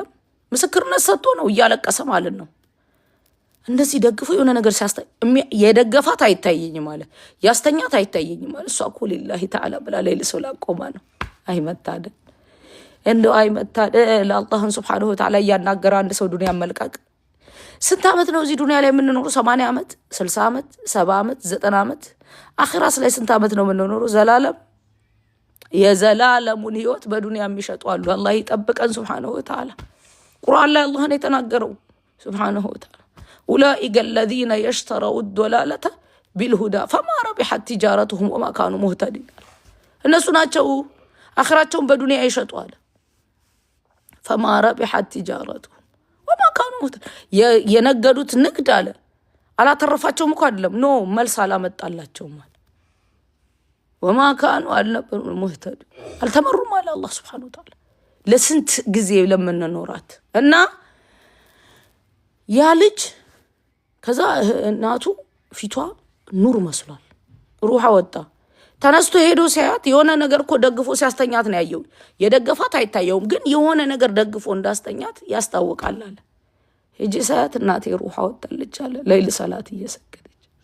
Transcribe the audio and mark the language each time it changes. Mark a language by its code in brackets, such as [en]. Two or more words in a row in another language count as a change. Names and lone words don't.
[am] ምስክርነት ሰጥቶ ነው እያለቀሰ ማለት ነው እንደዚህ ደግፎ የሆነ ነገር የደገፋት አይታየኝም ማለት ያስተኛት አይታየኝም ማለት እሷ እኮ [ar] لله تعالى [am] ብላ ለይል ሶላት ቆማ ነው አይመታደል እንደው አይመታደል አላህን [ar] سبحانه وتعالى [am] ያናገረ አንድ ሰው ዱንያ መልቀቅ ስንት አመት ነው እዚህ ዱንያ ላይ የምንኖረው 80 አመት 60 አመት 70 አመት 90 አመት አኺራስ ላይ ስንት አመት ነው የምንኖረው ዘላለም የዘላለሙን ህይወት በዱንያ የሚሸጡ አሉ አላህ ይጠብቀን [ar] سبحانه وتعالى [am] ቁርአን ላይ አላህን የተናገረው [ar] سبحانه وتعالى أولئك الذين يشتروا الضلالة بالهدى فما ربحت تجارتهم وما كانوا مهتدين الناس [am] ናቸው አኺራቸውን በዱንያ ይሸጣሉ [ar] فما ربحت تجارتهم وما كانوا مهتدين [am] የነገዱት ንግድ አለ አላተረፋቸውም እኮ አይደለም ኖ መልስ አላመጣላቸውም ማለት [ar] وما كانوا مهتدين [am] አልተመሩም አለ አላህ [ar] سبحانه وتعالى [am] ለስንት ጊዜ ለምንኖራት እና ያ ልጅ ከዛ እናቱ ፊቷ ኑር መስሏል ሩሃ ወጣ ተነስቶ ሄዶ ሲያት የሆነ ነገር እኮ ደግፎ ሲያስተኛት ነው ያየው የደገፋት አይታየውም ግን የሆነ ነገር ደግፎ እንዳስተኛት ያስታውቃል አለ ሄጂ ሳያት እናቴ ሩሃ ወጣለች አለ ለይል ሰላት እየሰገደች